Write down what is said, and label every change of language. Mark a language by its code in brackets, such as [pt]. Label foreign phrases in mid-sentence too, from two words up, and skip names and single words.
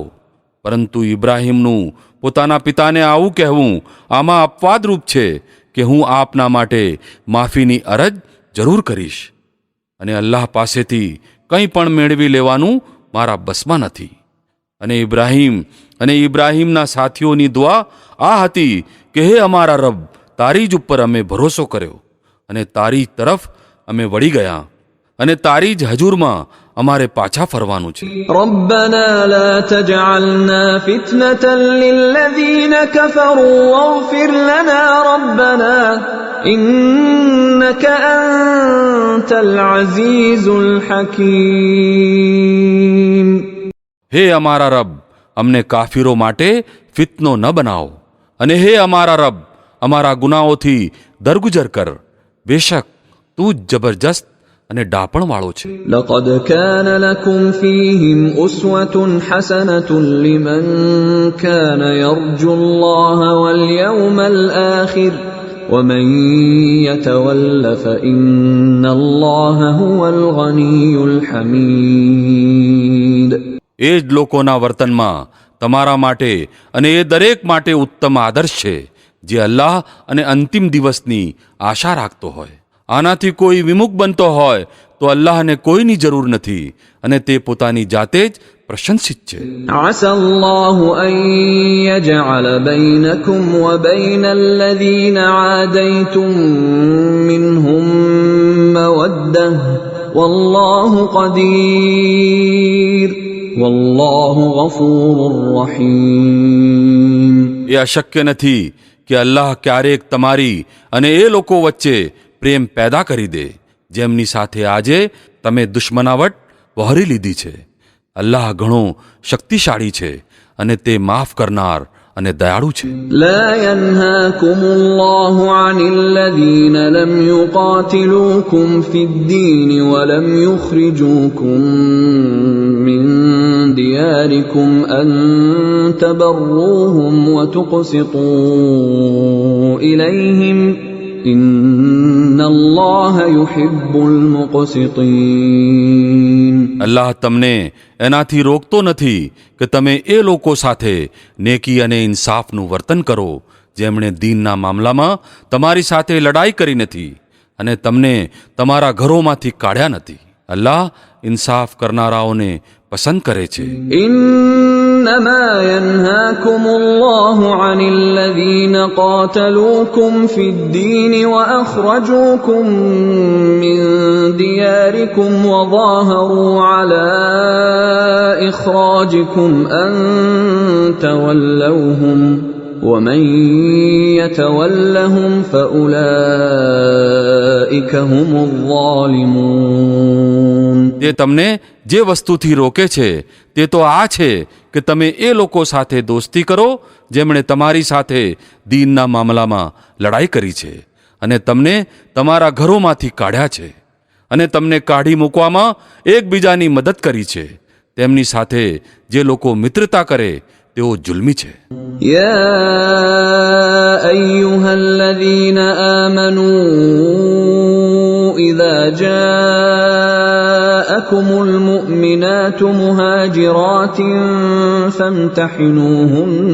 [gu] પરંતુ ઇબ્રાહીમનું પોતાના પિતાને આવું કહેવું આમાં અપવાદરૂપ છે કે હું આપના માટે માફીની અરજ જરૂર કરીશ અને અલ્લાહ પાસેથી કંઈ પણ મેળવી લેવાનું મારા બસમાં નથી. અને ઇબ્રાહીમના સાથીઓની દુઆ આ હતી કે હે અમારા રબ, તારી જ ઉપર અમે ભરોસો કર્યો અને તારી તરફ અમે વળી ગયા અને તારી જ હજુરમાં અમારે પાછા ફરવાનું છે. [ar] ربنا لا تجعلنا فتنة للذين كفروا واغفر لنا ربنا إنك أنت العزيز الحكيم. [gu] હે અમારા રબ, અમને કાફીરો માટે ફિતનો ન બનાવો અને હે અમારા રબ, અમારા ગુનાહોથી દરગુજર કર. બેશક તું જ જબરજસ્ત અને ડાપણવાળો છે. [ar] لقد كان لكم فيهم أسوة حسنة لمن كان يرجو الله واليوم الآخر ومن يتول فإن الله هو الغني الحميد. [gu] એ જ લોકોના વર્તનમાં તમારા માટે અને એ દરેક માટે ઉત્તમ આદર્શ છે જે અલ્લાહ અને અંતિમ દિવસની આશા રાખતો હોય. આનાથી કોઈ વિમુખ બનતો હોય તો અલ્લાહને કોઈની જરૂર નથી અને તે પોતાની જાતે જ પ્રશંસિત છે. [ar] عسى الله أن يجعل بينكم وبين الذين عاديتم منهم مودة والله قدير والله غفور رحيم. [gu] એ અશક્ય નથી કે અલ્લાહ ક્યારેક તમારી અને એ લોકો વચ્ચે પ્રેમ પેદા કરી દે જેમની સાથે આજે તમે દુશ્મનાવટ વહોરી લીધી છે. અલ્લાહ ઘણો શક્તિશાળી છે અને તે માફ કરનાર અને દયાળુ છે. [ar] لا ينهاكم الله عن الذين لم يقاتلوكم في الدين ولم يخرجوكم من دياركم أن تبروهم وتقسطوا إليهم إن الله يحب المقسطين. [gu] અલ્લાહ તમને એનાથી રોકતો નથી કે તમે એ લોકો સાથે નેકી અને ઇન્સાફનું વર્તન કરો જેમણે દીનના મામલામાં તમારી સાથે લડાઈ કરી નથી અને તમને તમારા ઘરોમાંથી કાઢ્યા નથી. અલ્લાહ ઇન્સાફ કરનારાઓને પસંદ કરે છે. [ar] إنما ينهاكم الله عن الذين قاتلوكم في الدين وأخرجوكم من دياركم وظاهروا على إخراجكم أن تولوهم ومن يتولهم فأولئك هم الظالمون. [gu] તે તમને જે વસ્તુથી રોકે છે તે તો આ છે કે તમે એ લોકો સાથે દોસ્તી કરો જેમણે તમારી સાથે દીનના મામલામાં લડાઈ કરી છે અને તમને તમારા ઘરોમાંથી કાઢ્યા છે અને તમને કાઢી મૂકવામાં એકબીજાની મદદ કરી છે. તેમની સાથે જે લોકો મિત્રતા કરે તેઓ જુલ્મી છે. [ar] يا أيها الذين آمنوا إذا جاءكم المؤمنات مهاجرات فامتحنوهن